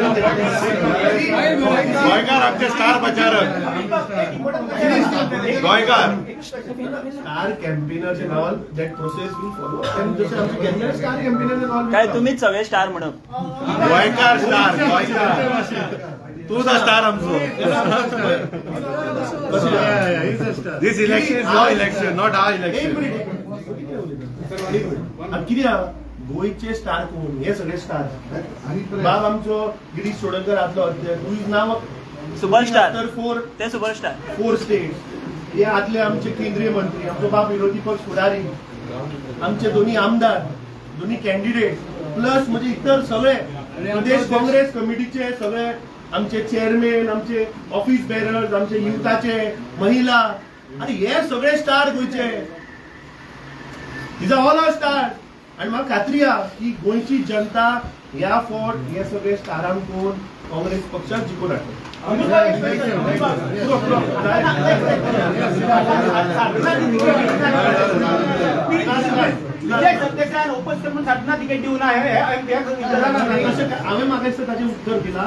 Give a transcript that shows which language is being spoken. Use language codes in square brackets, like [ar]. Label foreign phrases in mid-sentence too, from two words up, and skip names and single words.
[kok] गोंयकार आमचे स्टार प्रचारक गोंयकार [en] star campaigners and all that process will follow and [kok] जसे आमचे [en] campaigner star campaigners and all [kok] काय तुम्हीच सगळे स्टार म्हणप गोंयकार स्टार गोंयकार तूं द स्टार आमचो. [en] This election is our election, not our election. [kok] किती गोयचे स्टार कोण हे सगळे स्टार बाब आमचो गिरीश चोडणकर आदलो अध्यक्ष नाव सुपरस्टार ते सुपरस्टार 4 स्टेट हे आदले आमचे केंद्रीय मंत्री आमचो बाप विरोधी पक्ष फुडारी आमचे दोन्ही आमदार दोन्ही कॅन्डिडेट प्लस म्हणजे इतर सगळे प्रदेश काँग्रेस कमिटीचे सगळे आमचे चेअरमॅन आमचे [en] office bearers [kok] आमचे युथाचे महिला आणि हे सगळे स्टार गोयचे. [en] These are all our stars. [kok] आणि म्हाका खात्री आहा की गोंयची जनता ह्या फावट हे सगळे स्टारांक पळोवन काँग्रेस पक्षाक जिखून हाडटली. हांवें म्हाका दिसता ताचें उत्तर दिलां.